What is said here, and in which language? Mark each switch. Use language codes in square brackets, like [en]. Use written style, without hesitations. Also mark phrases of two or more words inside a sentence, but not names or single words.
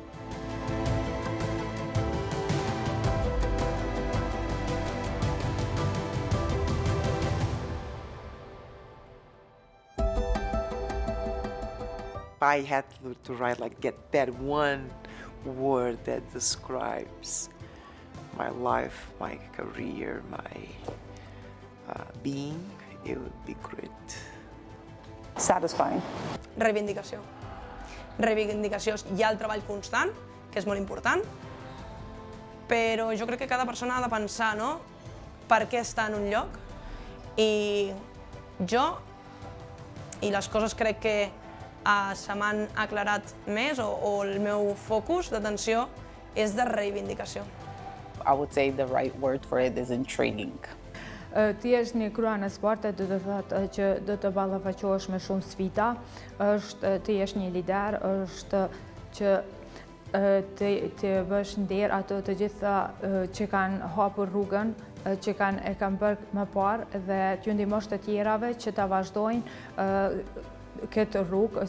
[en] I had to write, like, get that one word that describes my life, my career, my being, it would be great. Satisfying. [ca] Reivindicació. Reivindicació. Hi ha el treball constant, que és molt important, però jo crec que cada persona ha de pensar, no?, per què està en un lloc. I jo, i les coses crec que se m'han aclarat més, o el meu focus d'atenció és de reivindicació. [en] I would say the right word for it is intriguing. [sq] Ti është një krye në sportet, do të thotë që do të ballafaqohesh me shumë sfida, ti je një lider, është që të bësh nder ato të gjitha që kanë hapur rrugën, që e kanë bërë më parë, dhe t'ju ndihmosh të tjerave që ta vazhdojnë këtë rrugë.